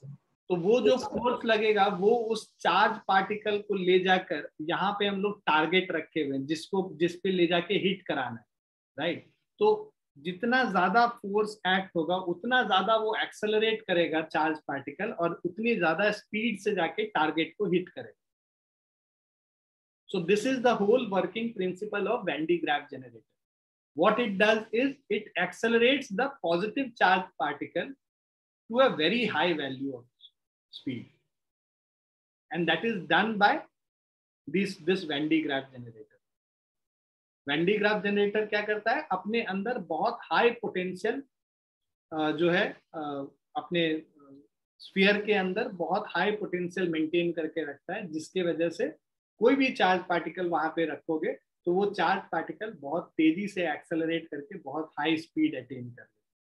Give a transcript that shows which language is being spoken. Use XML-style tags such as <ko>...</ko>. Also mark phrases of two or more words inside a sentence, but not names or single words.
<hi>तो वो जो फोर्स लगेगा वो उस</hi> <en>charge particle</en> <hi>को ले जाकर यहाँ पे हम लोग टारगेट रखे हुए हैं, जिस पे ले जाके हिट कराना है, राइट? तो जितना ज्यादा</hi> <en>force act</en> <hi>होगा उतना ज्यादा वो एक्सेलरेट करेगा</hi> <en>charge particle,</en> <hi>और उतनी ज्यादा स्पीड से जाके टारगेट को हिट करेगा।</hi> <en>So this is the whole working principle of Van de Graaff generator. What it does is it accelerates the positive charge particle to a very high value of speed, and that is done by this Van de Graaff generator.</en> <hi>Van de Graaff generator क्या करता है, अपने अंदर बहुत</hi> <en>high potential</en> <hi>जो है अपने स्फीयर के अंदर बहुत</hi> <en>high potential maintain</en> <hi>करके रखता है, जिसके वजह से कोई भी</hi> <en>charge particle</en> <hi>वहां पे रखोगे तो वो</hi> <en>charge particle</en> <hi>बहुत तेजी से एक्सेलरेट करके बहुत</hi> <en>high speed attain</en> <hi>कर ले।</hi>